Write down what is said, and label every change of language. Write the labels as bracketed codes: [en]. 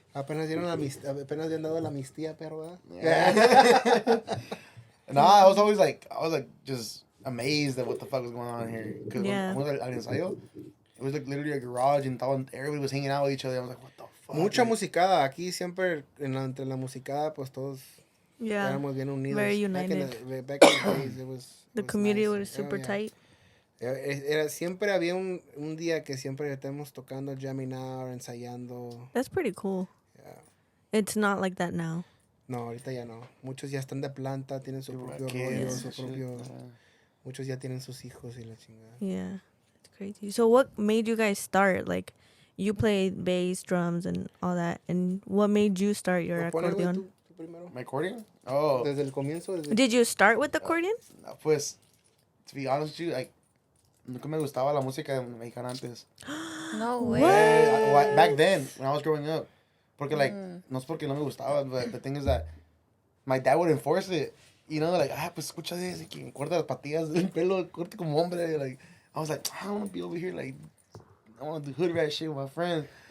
[es] Apenas habían dado la amnistía, perro, ¿verdad? [en] Yeah. No, I was like, just amazed at what the fuck was going on here. Because when I was at el ensayo, it was like literally a garage and everybody was hanging out with each other. I was like, what the fuck? [es] Mucha musicada. Aquí siempre, entre la musicada, pues todos éramos bien unidos. [en] Very united. Back in the days, it was community nice. was super tight. [es] Siempre había un día que siempre estemos tocando, [en] jamming out, [es] ensayando. [en] That's pretty cool. Yeah. It's not like that now. [es] No, ahorita ya no. Muchos ya están de planta, tienen su propio rollo, su propio... Muchos ya tienen sus hijos y la chingada. [en] Yeah, it's crazy. So what made you guys start? Like, you play bass, drums, and all that. And what made you start your accordion? My accordion? Oh. [es] Desde el comienzo. [en] Did you start with accordion? [es] No, pues, [en] to be honest with you, like, [es] nunca me gustaba la música mexicana antes. [en] No way. Yeah, back then, when I was growing up. [es] Porque, like, no es porque no me gustaba, [en] but the thing is that my dad would enforce it. You know, like, [es] pues escucha eso, que me corta las patillas del pelo, corte como hombre. [en] Like, I was like, I want to be over here, like, I want to do hood rat shit with my friends.